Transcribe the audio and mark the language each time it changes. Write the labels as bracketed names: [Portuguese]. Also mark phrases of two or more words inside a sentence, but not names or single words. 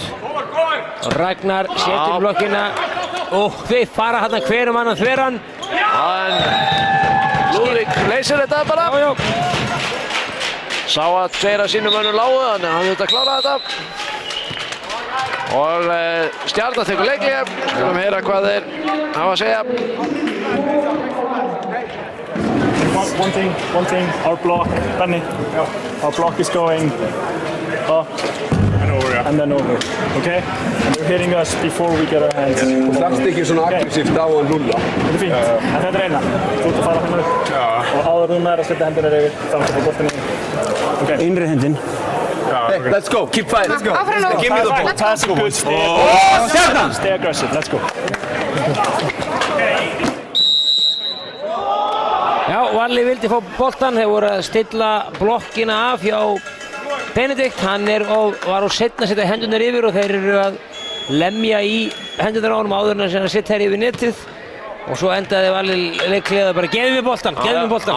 [Icelandic] Ragnar setur blokkina og þeir fara hérna hver annan þveran. En Lúðvík leysir þetta bara. Já. Sá að tveir af sínum mönnum lágu, þannig að hann þurfti að klára þetta. Og Stjarnan tekur leikli. Skulum heyra hvað þeir hafa að segja. [English] One thing, our block, Benny, our block is going up and then over, okay? And they're hitting us before we get our hands. [Icelandic] Þú þarft ekki svona aggressíft á að Lúlla. Þetta er fínt, en þetta er eina. Þú ert að fara hérna upp og áður þú nær að setja hendurnar yfir, þá ertu að fá boltinn yfir. Okay. Innri hendin. [English] Hey, let's go, keep fighting, let's go. Give me the ball. That's a good stay. Stay aggressive, let's go. [Icelandic] Já, Valli vildi fá boltan, þeir voru að stilla blokkina af hjá Benedikt, hann var á seinna að setja hendurnar yfir og þeir eru að lemja í hendurnar á honum áður en að setja þær yfir netið og svo endaði Valli leikliða bara gefið mér boltan, gefið mér boltan.